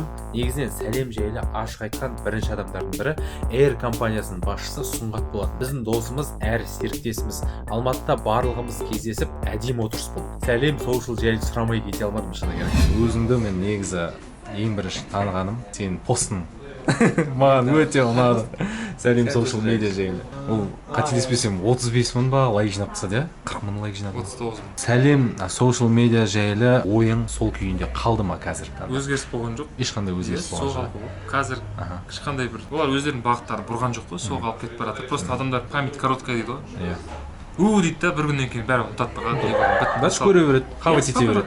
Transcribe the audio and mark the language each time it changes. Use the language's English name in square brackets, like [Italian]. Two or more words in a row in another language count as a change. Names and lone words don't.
[Kazakh] Негізінен Сәлем жайлы ашық айтқан бірінші адамдардың бірі Air компаниясының басшысы Сұңғат болатын. Біздің досымыз әрі серіктесіміз. Алматыда барлығымыз кездесіп әдемі отырыс болды. Сәлем Social жайлы сұрамай кете алмадым шыны керек. Өзіңді мен негізі ең бірінші танығаным сенің постың. Маған өте ұнады. Сәлем social media жайлы. Ол қателеспесем 35 мың ба лайк жинап тастады, 40 мың лайк жинап. 39 мың. Сәлем social media жайлы ойың сол күйінде қалды ма қазір? Өзгеріс болған жоқ. Ешқандай өзгеріс болған жоқ. Қазір ешқандай бір олар өздерінің бағыттарын бұрған жоқ қой, сол қалып кетіп барады. Просто адамдар [Russian] память короткая [Kazakh] дейді ғой. Иә. Дейді да бір күннен кейін бәрі ұмытады да. Дальше көре береді, қабыл ете береді.